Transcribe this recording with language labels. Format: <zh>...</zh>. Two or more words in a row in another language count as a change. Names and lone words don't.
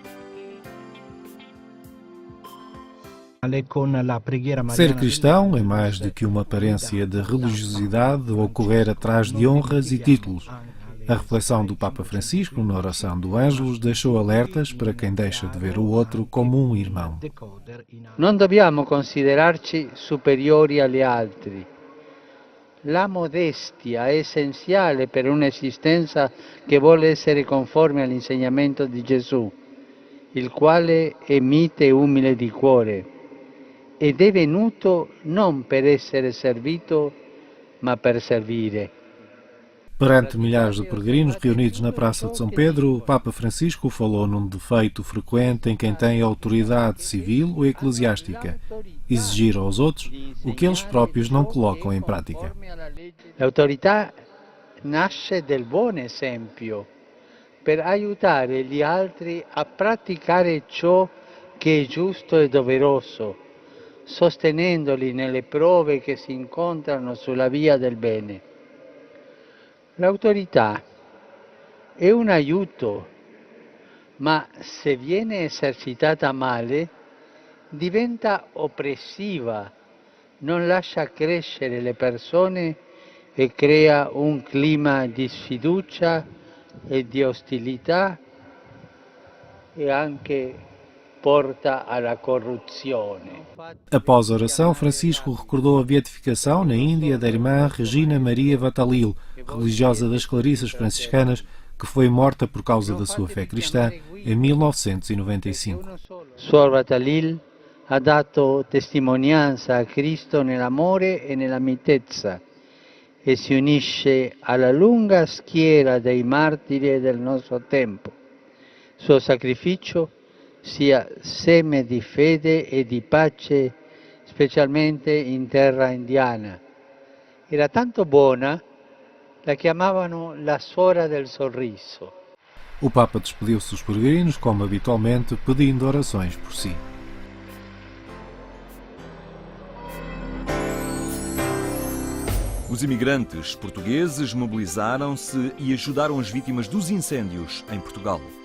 <pt>Ser cristão é mais do que uma aparência de religiosidade ou correr atrás de honras e títulos. A reflexão do Papa Francisco na oração do Ângelus deixou alertas para quem deixa de ver o outro como um irmão.</pt> <it>Non dobbiamo considerarci superiori agli altri. La modestia è essenziale per un'esistenza che vuole essere conforme all'insegnamento di Gesù, il quale è mite e umile di cuore, ed è venuto non per essere servito, ma per servire.</it> <pt>Perante milhares de peregrinos reunidos na Praça de São Pedro, o Papa Francisco falou num defeito frequente em quem tem autoridade civil ou eclesiástica: exigir aos outros o que eles próprios não colocam em prática.</pt> <it>A autorità nasce del buon esempio per aiutare gli altri a praticare ciò che è giusto e doveroso, sostenendoli nelle prove che si incontrano sulla via del bene. L'autorità è un aiuto, ma se viene esercitata male diventa oppressiva, non lascia crescere le persone e crea un clima di sfiducia e di ostilità e anche porta alla corruzione.</it> <pt>Após a oração, Francisco recordou a beatificação na Índia da irmã Regina Maria Vatalil, religiosa das Clarissas Franciscanas, que foi morta por causa da sua fé cristã em 1995.</pt> <it>Suor Vatalil ha dato testimonianza a Cristo nell'amore e nella mitezza e si unisce alla lunga schiera dei martiri del nostro tempo. Suo sacrificio sia seme di fede e di pace, specialmente in terra indiana. Era tanto buona, la chiamavano la suora del sorriso.</it> <pt>O Papa despediu-se dos peregrinos, como habitualmente, pedindo orações por si. Os imigrantes portugueses mobilizaram-se e ajudaram as vítimas dos incêndios em Portugal.</pt>